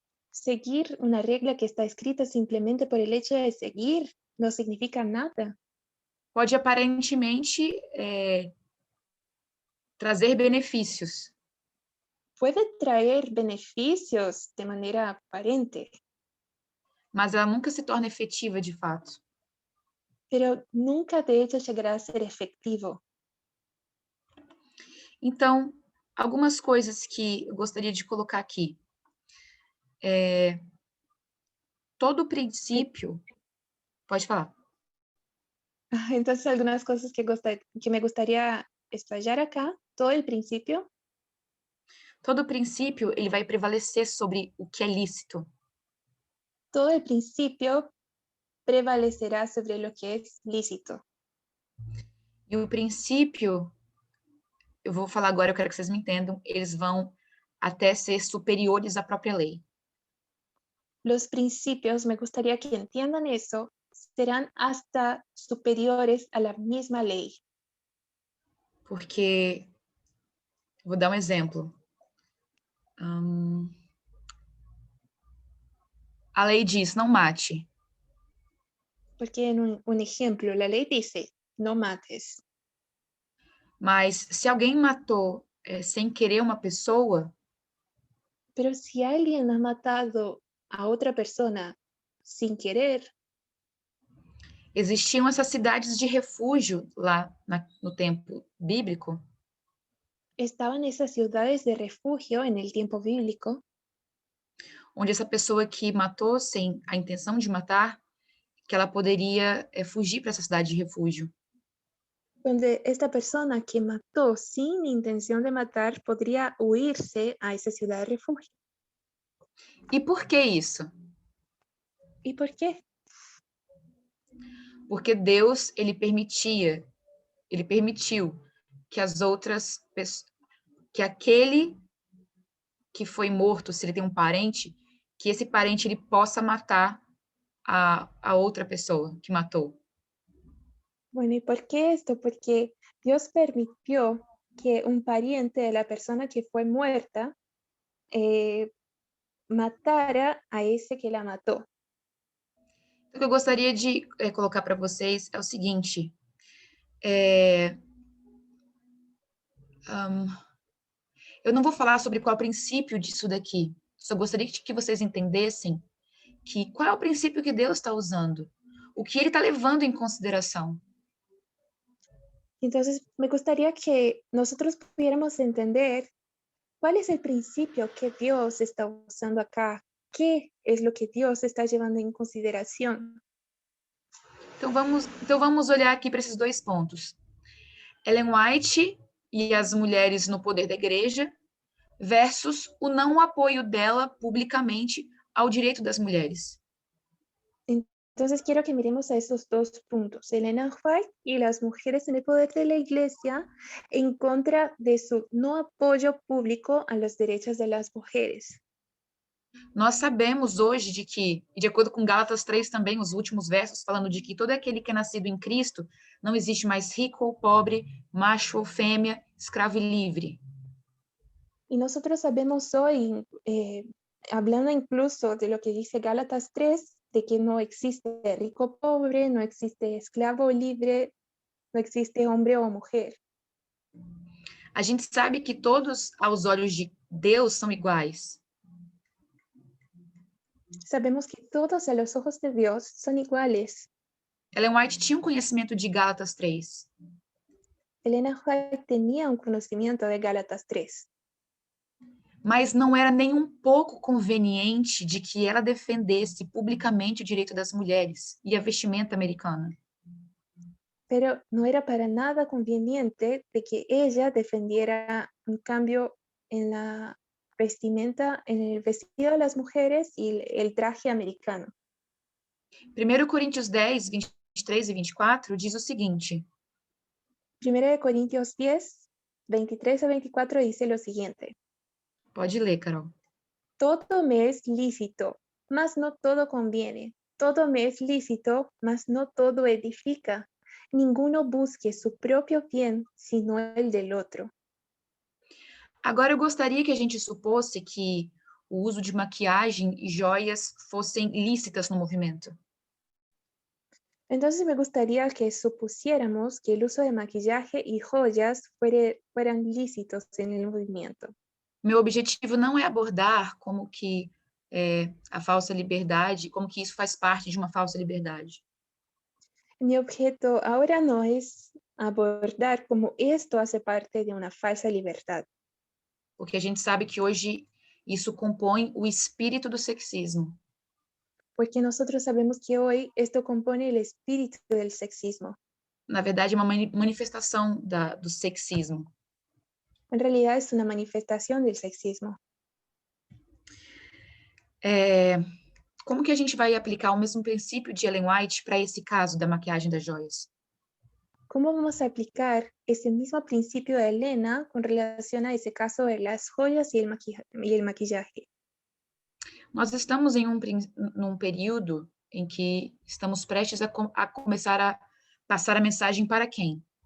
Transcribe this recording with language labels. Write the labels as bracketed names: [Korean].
[Spanish] Seguir una regla que está escrita simplemente por el hecho de seguir no significa nada. [Portuguese] Pode aparentemente trazer benefícios, [Spanish] Puede traer beneficios de manera aparente, [Portuguese] mas ela nunca se torna efetiva de fato. [Spanish] pero nunca de hecho llegará a ser efectivo. [Portuguese] Então, algumas coisas que eu gostaria de colocar aqui. Todo princípio. Pode falar. [Spanish] Entonces, algunas cosas que me gustaría explayar acá, todo el principio. [Portuguese] Todo princípio, ele vai prevalecer sobre o que é lícito. [Spanish] Todo el principio prevalecerá sobre lo que es lícito. [Portuguese] E o princípio, eu vou falar agora, eu quero que vocês me entendam, eles vão até ser superiores à própria lei. [Spanish] Los principios, me gustaría que entiendan eso, serán hasta superiores a la misma ley. [Portuguese] Porque, vou dar um exemplo. A lei diz, não mate. [Spanish] Porque en un ejemplo, la ley dice, no mates. [Portuguese] Mas se alguém matou sem querer uma pessoa, [Spanish] Pero si alguien ha matado a otra persona sin querer, [Portuguese] existiam essas cidades de refúgio lá no tempo bíblico, [Spanish] estaban esas ciudades de refugio en el tiempo bíblico, [Portuguese] onde essa pessoa que matou sem a intenção de matar, que ela poderia fugir para essa cidade de refúgio. [Spanish] donde esta persona que mató sin intención de matar podría huirse a esa ciudad de refugio. [Portuguese] E por que isso? [Spanish] ¿Y por qué? [Portuguese] Porque Deus, ele permitiu que as outras pessoas, que aquele que foi morto, se ele tem um parente, que esse parente ele possa matar a outra pessoa que matou? [Spanish] Bueno, ¿y por qué esto? Porque Dios permitió que un pariente de la persona que fue muerta matara a ese que la mató. [Portuguese] O que eu gostaria de colocar para vocês é o seguinte: é, um, eu não vou falar sobre qual é o princípio disso daqui. Só gostaria que vocês entendessem que qual é o princípio que Deus está usando, o que Ele está levando em consideração. [Spanish] Entonces, me gustaría que nosotros pudiéramos entender cuál es el principio que Dios está usando acá, qué es lo que Dios está llevando en consideración. [Portuguese] Então vamos olhar aqui para esses dois pontos. Ellen White e as mulheres no poder da igreja versus o não apoio dela publicamente ao direito das mulheres. [Spanish] Entonces, quiero que miremos a esos dos puntos, Elena White y las mujeres en el poder de la iglesia en contra de su no apoyo público a los derechos de las mujeres. [Portuguese] Nós sabemos hoje de que, e de acordo com Gálatas 3 também, os últimos versos, falando de que todo aquele que é nascido em Cristo, não existe mais rico ou pobre, macho ou fêmea, escravo e livre. [Spanish] Y nosotros sabemos hoy, hablando incluso de lo que dice Gálatas 3, de que no existe rico o pobre, no existe esclavo o libre, no existe hombre o mujer. [Portuguese] A gente sabe que todos, aos olhos de Deus, são iguais. [Spanish] Sabemos que todos a los ojos de Dios son iguales. [Portuguese] Ellen White tinha um conhecimento de Gálatas 3. [Spanish] Elena White tenía un conocimiento de Gálatas 3. [Portuguese] Mas não era nem um pouco conveniente de que ela defendesse publicamente o direito das mulheres e a vestimenta americana. [Spanish] Pero no era para nada conveniente de que ella defendiera un cambio en la vestimenta, en el vestido de las mujeres y el traje americano. [Portuguese] 1 Coríntios 10, 23 e 24 diz o seguinte: [Spanish] 1 Corintios 10, 23 a 24 dice lo siguiente. [Portuguese] Pode ler, Carol. [Spanish] Todo me es lícito, mas no todo conviene. Todo me es lícito, mas no todo edifica. Ninguno busque su propio bien, sino el del otro. [Portuguese] Agora eu gostaria que a gente supôsse que o uso de maquiagem e joias fossem lícitas no movimento. [Spanish] Entonces me gustaría que supusiéramos que el uso de maquillaje y joyas fueran lícitos en el movimiento. [Portuguese] Meu objetivo não é abordar como que a falsa liberdade, como que isso faz parte de uma falsa liberdade. [Spanish] Mi objeto ahora no es abordar cómo esto hace parte de una falsa libertad. [Portuguese] Porque a gente sabe que hoje isso compõe o espírito do sexismo. [Spanish] Porque nosotros sabemos que hoy esto compone el espíritu del sexismo. [Portuguese] Na verdade, é uma manifestação do sexismo. [Spanish] En realidad es una manifestación del sexismo. [Portuguese] Como que a gente vai aplicar o mesmo princípio de Ellen White para esse caso da maquiagem das joias? [Spanish] ¿Cómo vamos a aplicar ese mismo principio de Elena con relación a ese caso de las joyas y el maquillaje? [Portuguese] Nós estamos num período em que estamos prestes a começar a passar a mensagem para quem?